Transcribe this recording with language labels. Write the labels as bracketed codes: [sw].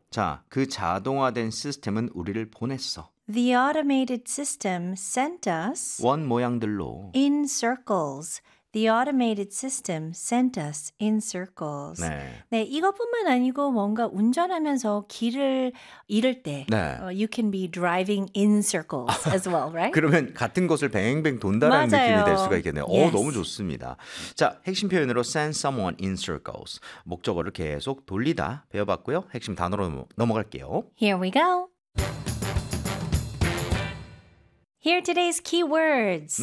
[ko] 자, 그 자동화된 시스템은 우리를 보냈어. [en] The automated system sent us [ko] 원 모양들로 [en] in circles. The automated system sent us in circles. [ko] 네. 네, 이것뿐만 아니고 뭔가 운전하면서 길을 잃을 때 네. [en] You can be driving in circles as well, right? [ko] 그러면 같은 곳을 뱅뱅 돈다라는 맞아요. 느낌이 될 수가 있겠네요. [en] 예스. [ko] 오, 너무 좋습니다. 자, 핵심 표현으로 [en] send someone in circles. [ko] 목적어를 계속 돌리다 배워봤고요. 핵심 단어로 넘어갈게요. [en] Here we go. Here are today's keywords.